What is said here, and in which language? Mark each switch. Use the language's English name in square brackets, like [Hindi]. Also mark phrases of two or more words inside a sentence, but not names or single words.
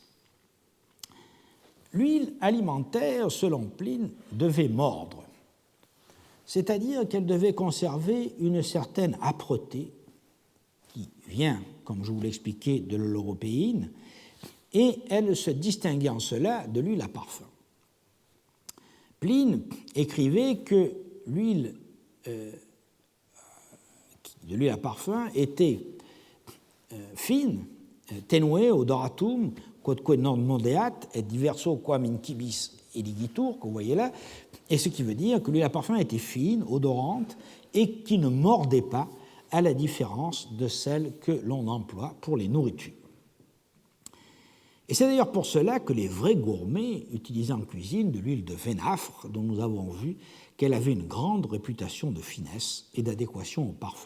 [French] L'huile alimentaire, selon Pline, devait mordre, c'est-à-dire qu'elle devait conserver une certaine âpreté qui vient, comme je vous l'expliquais, de l'européine, et elle se distinguait en cela de l'huile à parfum. Pline écrivait que l'huile de l'huile à parfum était fine, [Latin] tenue odoratum, quodque non modeat, et diverso quam incibis eligitur, [French] que vous voyez là, et ce qui veut dire que l'huile à parfum était fine, odorante, et qui ne mordait pas, à la différence de celle que l'on emploie pour les nourritures. Et c'est d'ailleurs pour cela que les vrais gourmets utilisaient en cuisine de l'huile de vénafre, dont nous avons vu qu'elle avait une grande réputation de finesse et d'adéquation au parfum.